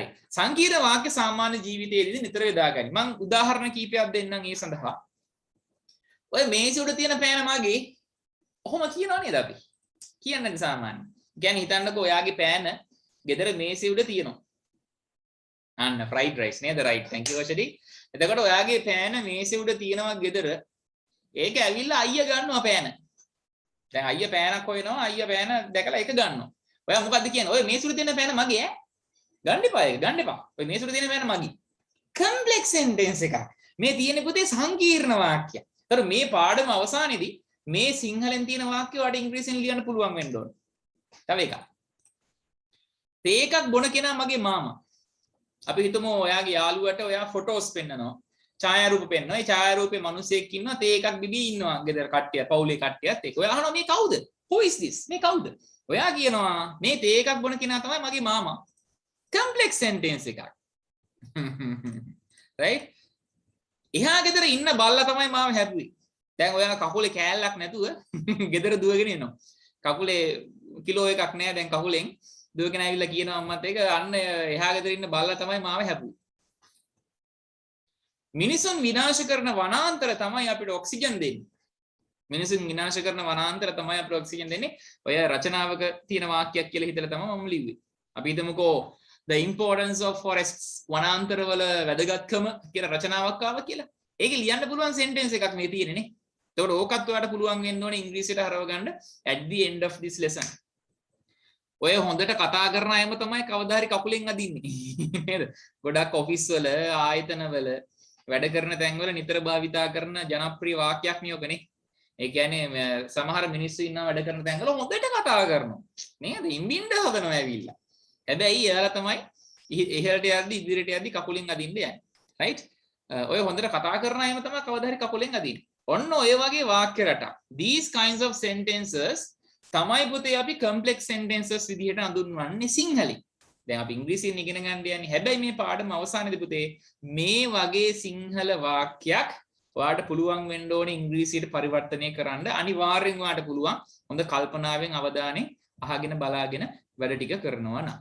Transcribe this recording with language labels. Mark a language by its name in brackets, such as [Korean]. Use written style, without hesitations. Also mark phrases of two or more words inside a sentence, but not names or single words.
[Sinhala] සංකීර්ණ වාක්‍ය සාමාන්‍ය ජීවිතයේදී නිතර යොදාගනි. මං උදාහරණ කීපයක් දෙන්නම් ඒ සඳහා. ඔය මේසෙ උඩ තියෙන පෑන මගේ ඔහොම කියනවා නේද අපි? කියන්නේ සාමාන්‍ය. කියන්නේ හිතන්නකෝ ඔයාගේ පෑන ගෙදර මේසෙ උඩ තියෙනවා. අන්න [English] fried rice [Sinhala] නේද? [English] right. thank you වශදී. [Sinhala] එතකොට ඔයාගේ පෑන මේසෙ උඩ තියෙනවා ගෙදර. ඒක ඇවිල්ලා අයියා ගන්නවා පෑන. දැන් අයියා පෑනක් හොයනවා. අයියා පෑන දැකලා ඒක ගන්නවා. ඔයා මොකද්ද කියන්නේ? ඔය මේසෙ උඩ තියෙන පෑන මගේ ඈ. ගන්න එපා ඒක. ගන්න එපා. ඔය මේසෙ උඩ තියෙන පෑන මගේ. [English] complex sentence [Sinhala] එකක්. මේ තියෙන පුතේ සංකීර්ණ වාක්‍යයක්. ඒතර මේ පාඩම අවසානයේදී මේ සිංහලෙන් තියෙන වාක්‍ය වලට ඉංග්‍රීසියෙන් ලියන්න පුළුවන් වෙන්න ඕන. තව එකක්. තේ එකක් බොන කෙනා මගේ මාමා. අපි හිතමු ඔයාගේ යාළුවට ඔයා ෆොටෝස් පෙන්නනවා. ඡායාරූප පෙන්නනවා. ඒ ඡායාරූපේ මිනිහෙක් ඉන්නවා. තේ එකක් බිබී ඉන්නවා. ගෙදර කට්ටිය, පවුලේ කට්ටියත් එක්ක. ඔයා අහනවා මේ කවුද? [English] Who is this? [Sinhala] මේ කවුද? ඔයා කියනවා මේ තේ එකක් බොන කෙනා තමයි මගේ මාමා. [English] complex sentence [Sinhala] එකක්. right? එහා ගෙදර ඉන්න බල්ලා තමයි මාව හැදුවේ. දැන් ඔයා කකුලේ කෑල්ලක් නැතුව ගෙදර දුවගෙන එනවා. කකුලේ කිලෝ එකක් නෑ දැන් කකුලෙන් දුවගෙන ඇවිල්ලා කියනවා අම්මත් ඒක අන්න එහා ගෙදර ඉන්න බල්ලා තමයි මාව හැදුවේ. මිනිසුන් විනාශ කරන වනාන්තර තමයි අපිට ඔක්සිජන් දෙන්නේ. මිනිසුන් විනාශ කරන වනාන්තර තමයි අපිට ඔක්සිජන් දෙන්නේ. ඔය රචනාවක තියෙන වාක්‍යයක් කියලා හිතලා තමයි මම ලිව්වේ. අපි හිතමුකෝ [English] the importance of forests [Sinhala] වනාන්තර වල වැදගත්කම කියලා රචනාවක් ආවා කියලා. ඒක ලියන්න පුළුවන් sentence එකක් මේ තියෙන්නේ නේ. ඒකට ඕකත් ඔයාලට පුළුවන් වෙන්න ඕනේ ඉංග්‍රීසියට හරව ගන්න [English] at the end of this lesson. [Sinhala] ඔය හොඳට කතා කරන අයම තමයි කවදා හරි කකුලෙන් අදින්නේ නේද? ගොඩක් ඔෆිස් වල ආයතන වල වැඩ කරන තැන්වල නිතර භාවිතා කරන ජනප්‍රිය වාක්‍යයක් නියෝගනේ. ඒ කියන්නේ සමහර මිනිස්සු ඉන්නවා වැඩ කරන තැන්වල හොඳට කතා කරනවා නේද? ඉම්බින්ද හදනවා ඇවිල්ලා. හැබැයි එයාලා තමයි ඉහළට යද්දි ඉදිරියට යද්දි කකුලෙන් අදින්න යන්නේ. රයිට්? ඔය හොඳට කතා කරන අයම තමයි කවදා හරි කකුලෙන් අදින්නේ. ඔන්න ඔය වගේ වාක්‍ය රටක්. [English] These kinds of sentences [Sinhala] තමයි පුතේ අපි [English] complex sentences [Sinhala] විදිහට හඳුන්වන්නේ සිංහලෙන්. දැන් අපි ඉංග්‍රීසියෙන් ඉගෙන ගන්න යන්නේ. හැබැයි මේ පාඩම අවසානයේදී පුතේ මේ වගේ සිංහල වාක්‍යයක් ඔයාලට පුළුවන් වෙන්න ඕනේ ඉංග්‍රීසියට පරිවර්තනය කරන්න. අනිවාර්යෙන් ඔයාලට පුළුවන් හොඳ කල්පනාවෙන් අවධානයෙන් අහගෙන බලාගෙන වැඩ ටික කරනවා නම්.